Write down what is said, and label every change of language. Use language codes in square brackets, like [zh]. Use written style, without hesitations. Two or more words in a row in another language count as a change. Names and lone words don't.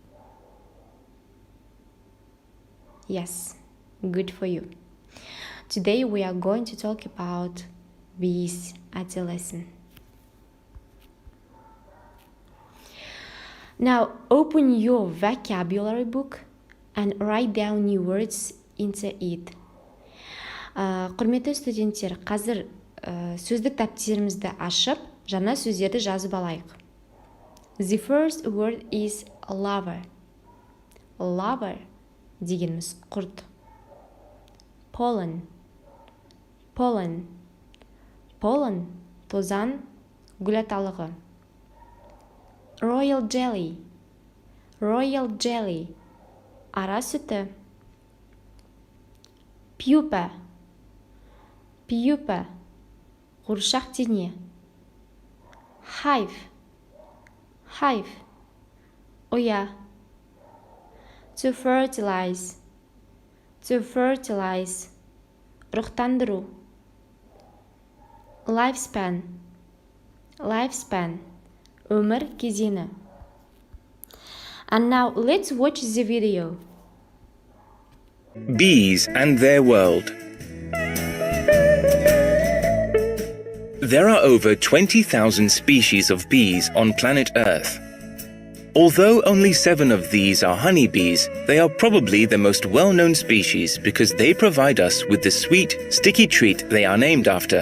[en] Yes, good for you. Today we are going to talk about bees at the lesson. Now open your vocabulary book and write down new words into it. [kk] Құрметті студенттер, қазір сөздік дәптерімізді ашып, жаңа сөздерді жазып алайық. [en] The first word is lover. [kk] Lover дегеніміз құрт. [en] Pollen. Pollen. [kk] Pollen тозан, гүл аталығы. [en] Royal jelly. Royal jelly [kk] ара сүті. [en] Pupa. Pupa [kk] қуыршақ дене. [en] Hive. Hive ұя. To fertilize. To fertilize ұрықтандыру. Lifespan. Lifespan [kk] өмір кезеңі. [en] And now let's watch the video. Bees and their world. There are over 20,000 species of bees on planet Earth. Although only 7 of these are honeybees, they are probably the most well-known species because they provide us with the sweet, sticky treat they are named after.